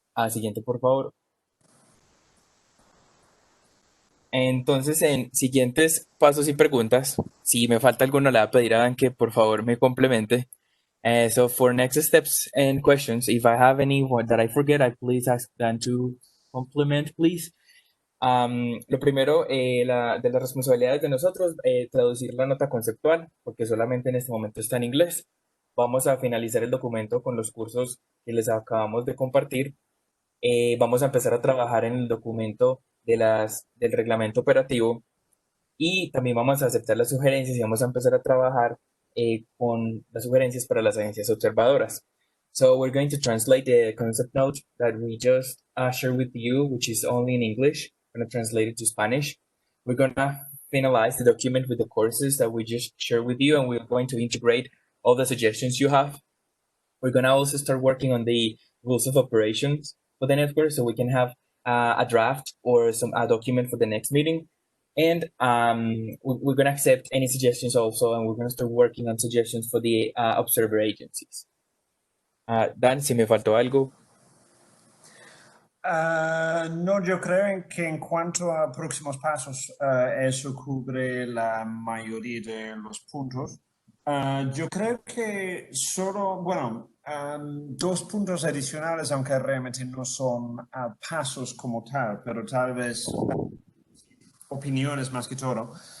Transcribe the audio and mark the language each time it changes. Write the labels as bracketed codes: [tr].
[es] Siguiente, por favor. Entonces, en siguientes pasos y preguntas, si me falta alguno, le voy a pedir a Dan que por favor me complemente. [en] So for next steps and questions, if I have any that I forget, I please ask Dan to complement, please. [es] Lo primero, de las responsabilidades de nosotros, traducir la nota conceptual, porque solamente en este momento está en inglés. Vamos a finalizar el documento con los cursos que les acabamos de compartir. Vamos a empezar a trabajar en el documento del reglamento operativo y también vamos a aceptar las sugerencias y vamos a empezar a trabajar con las sugerencias para las agencias observadoras. [en] So we're going to translate the concept note that we just shared with you, which is only in English. We're going to translate it to Spanish. We're going to finalize the document with the courses that we just shared with you, and we're going to integrate all the suggestions you have. We're going to also start working on the rules of operations for the network so we can have a draft or a document for the next meeting. And we're going to accept any suggestions also, and we're going to start working on suggestions for the observer agencies. [es] Dan, si me faltó algo. No, yo creo que en cuanto a próximos pasos, eso cubre la mayoría de los puntos. Yo creo que solo, bueno, dos puntos adicionales, aunque realmente no son pasos como tal, pero tal vez opiniones más que todo.